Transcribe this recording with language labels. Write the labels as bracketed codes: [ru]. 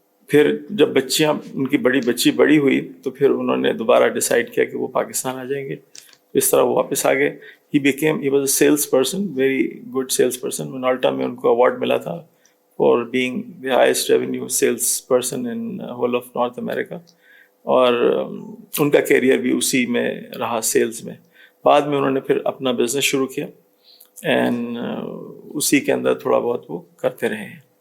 [ur] پھر جب بچیاں ان کی بچی بڑی ہوئی تو پھر انہوں نے دوبارہ ڈیسائیڈ کیا کہ وہ پاکستان آ جائیں گے. اس طرح وہ واپس آ گئے. [en] He was a sales person, very good sales person. [ur] منالٹا میں ان کو اوارڈ ملا تھا [en] for being the highest revenue sales person in whole of North America, [ur] اور ان کا کیریئر بھی اسی میں رہا سیلز میں. بعد میں انہوں نے پھر اپنا بزنس شروع کیا اینڈ اسی کے اندر تھوڑا بہت وہ کرتے رہے ہیں.